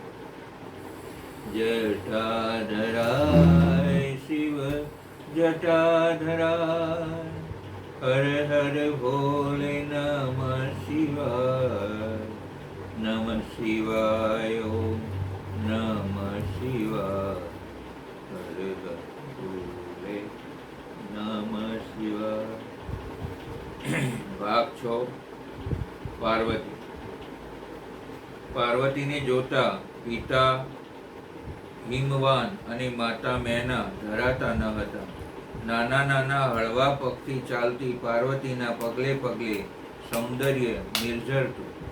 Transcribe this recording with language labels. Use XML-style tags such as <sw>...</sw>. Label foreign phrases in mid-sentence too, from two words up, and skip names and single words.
<hi>जटाधराय शिव जटाधराय हर हर भोले नमः शिवाय। नमः शिवाय ओम नमः शिवाय हर हर भोले नमः शिवाय। भाग 6 पार्वती।</hi> <gu>પાર્વતીને જોતા પિતા હિમવાન અને માતા મેના ધરાતા ન હતા। નાના નાના હળવા પગથી ચાલતી પાર્વતીના પગલે પગલે સૌંદર્ય નિર્ઝરતું।</gu>